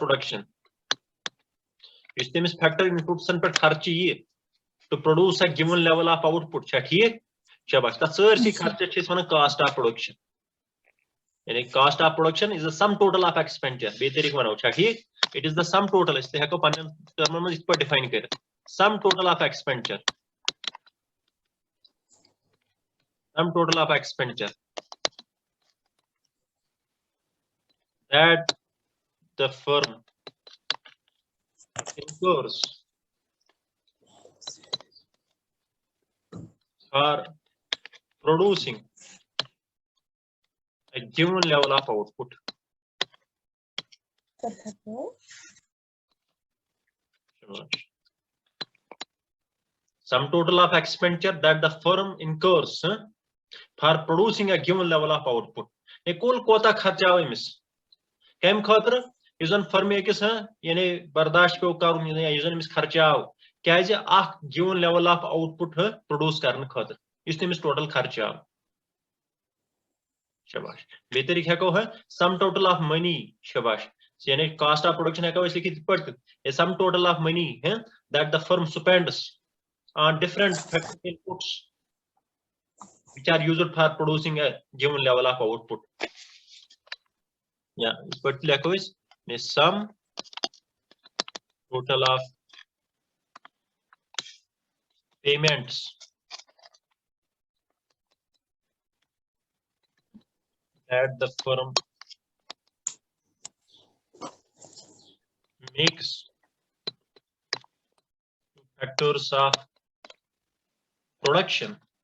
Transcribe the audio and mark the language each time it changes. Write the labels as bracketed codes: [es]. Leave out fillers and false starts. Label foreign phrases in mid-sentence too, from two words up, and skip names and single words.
[ks] प्रोडक्शन युस ते अमिस फैक्टर इनपुट्सन पे खर्च यी [en] to produce a given level of output [ks] छा ठीक शाबाश तत सारसी खर्च छे वन [en] cost of production [ks] यानी [en] cost of production is the sum total of expenditure [ks] बे तरीके वनो छा ठीक [en] it is the sum total [ks] इसलिए हको पन्न टर्मन में इस पर डिफाइन कर [en] sum total of expenditure sum total of expenditure that the firm incurs for producing a given level of output. Sum total of expenditure that the firm incurs for producing a given level of output. [ks] ये कुल कोता खर्चा अमिस कम खातर युजन फर्म अकिस यानी बर्दाश्त पे कर युजन अमिस खर्चा क्या [en] given level of output produce [ks] करने खातर इस अमिस टोटल खर्चा शाबाश बे तरीके हको [en] है sum total of money [ks] शाबाश यानी [en] cost of production [ks] हको लिखित पट [en] sum total of money है that the firm spends on different factor inputs which are used for producing a given level of output. Yeah, but like is the sum total of payments that the firm makes factors of production